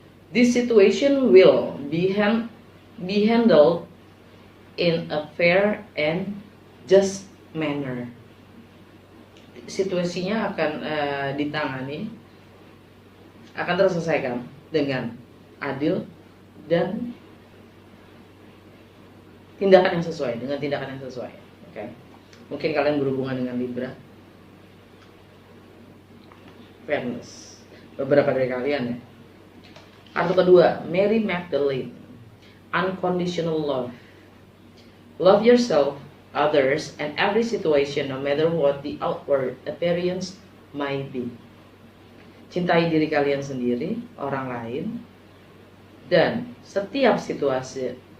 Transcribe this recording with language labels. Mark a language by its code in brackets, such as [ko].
[en] This situation will be handled in a fair and just manner. [id] Situasinya akan ditangani, akan terselesaikan dengan adil dan tindakan yang sesuai, Oke. Mungkin kalian berhubungan dengan Libra. Fairness. Beberapa dari kalian, ya. Kartu kedua, Mary Magdalene, Unconditional Love. [en] Love yourself, others, and every situation, no matter what the outward appearance might be. [id] Cintai diri kalian sendiri, orang lain, dan setiap situasi.